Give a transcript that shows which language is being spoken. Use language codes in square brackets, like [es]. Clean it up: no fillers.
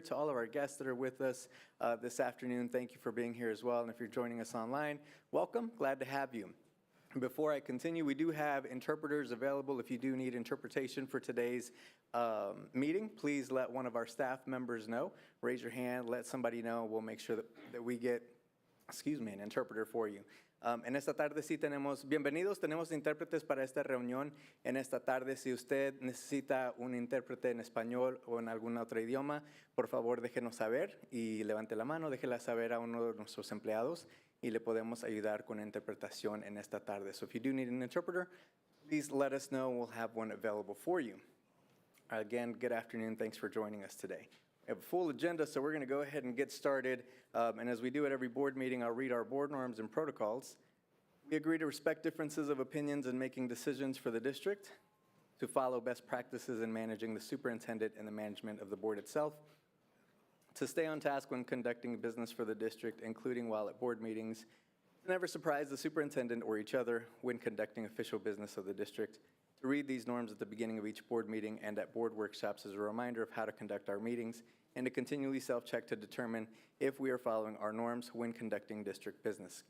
[en] To all of our guests that are with us this afternoon, thank you for being here as well. And if you're joining us online, welcome. Glad to have you. Before I continue, we do have interpreters available. If you do need interpretation for today's meeting, please let one of our staff members know. Raise your hand, let somebody know. We'll make sure that we get, an interpreter for you. [es] En esta tarde sí tenemos, bienvenidos, tenemos intérpretes para esta reunión. En esta tarde, si usted necesita un intérprete en español o en algún otro idioma, por favor déjenos saber y levante la mano, déjela saber a uno de nuestros empleados y le podemos ayudar con interpretación en esta tarde. [en] So if you do need an interpreter, please let us know. We'll have one available for you. Again, good afternoon. Thanks for joining us today. We have a full agenda, so we're going to go ahead and get started. And as we do at every board meeting, I'll read our board norms and protocols. We agree to respect differences of opinions in making decisions for the district, to follow best practices in managing the superintendent and the management of the board itself, to stay on task when conducting business for the district, including while at board meetings, to never surprise the superintendent or each other when conducting official business of the district, to read these norms at the beginning of each board meeting and at board workshops as a reminder of how to conduct our meetings, and to continually self-check to determine if we are following our norms when conducting district business.